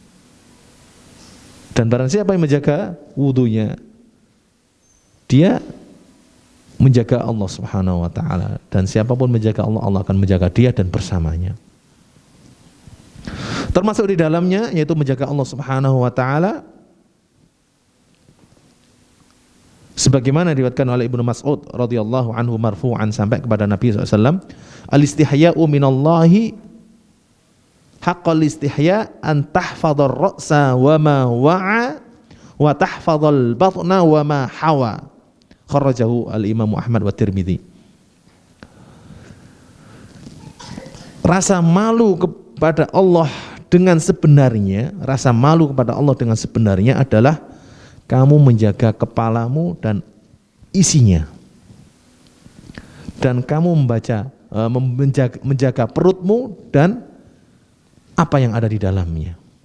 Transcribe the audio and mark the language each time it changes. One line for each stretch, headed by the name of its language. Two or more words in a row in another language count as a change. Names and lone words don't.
Indonesian: Dan barang siapa yang menjaga wudunya, dia menjaga Allah
Arabic: سبحانه وتعالى,
Indonesian: dan siapapun menjaga Allah, Allah akan menjaga dia dan bersamanya. Termasuk di dalamnya yaitu menjaga Allah
Arabic: سبحانه وتعالى
Indonesian: sebagaimana diriwayatkan oleh Ibnu Mas'ud
Arabic: رضي الله عنه
Indonesian: marfu'an sampai kepada Nabi SAW,
Arabic: الاستحياء من الله حق الحياء أن تحفظ الرأس وما وعى وتحفظ البطن وما حوى، أخرجه الإمام أحمد والترمذي.
Indonesian: Rasa malu kepada Allah dengan sebenarnya, rasa malu kepada Allah dengan sebenarnya adalah kamu menjaga kepalamu dan isinya, dan kamu menjaga perutmu dan apa yang ada di dalamnya.